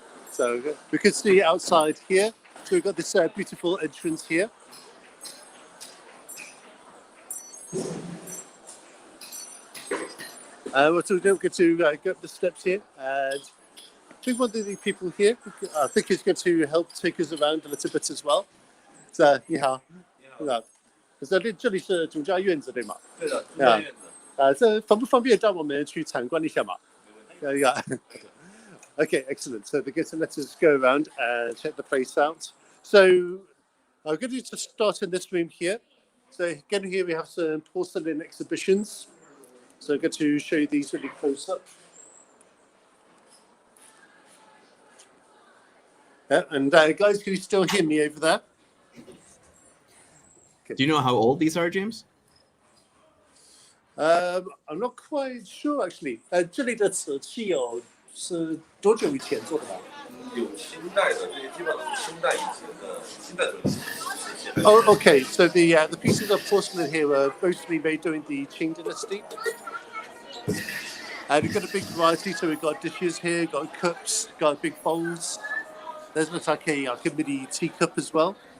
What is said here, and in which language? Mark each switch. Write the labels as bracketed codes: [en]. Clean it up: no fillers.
[en] So we can see outside here. So we've got this beautiful entrance here. We're going to go up the steps here, and I think one of the people here, I think is going to help take us around a little bit as well. So, [zh] 你好，这里是总家院子对吗？对的，总家院子。这方不方便让我们去参观一下嘛？Yeah. [en] Okay, excellent. So they're going to let us go around and check the place out. So I'm going to just start in this room here. So again, here we have some porcelain exhibitions. So I'm going to show you these really close up. Yeah, and guys, can you still hear me over there? Okay. Do you know how old these are, James? I'm not quite sure actually. [zh] 这里的瓷器是多久以前做的吧？有清代的，这些基本上是清代以前的，清代的瓷器。 [en] Oh, okay. So the pieces of porcelain here were mostly made during the Qing dynasty. And we've got a big variety. So we've got dishes here, got cups, got big bowls. There's like a mini teacup as well.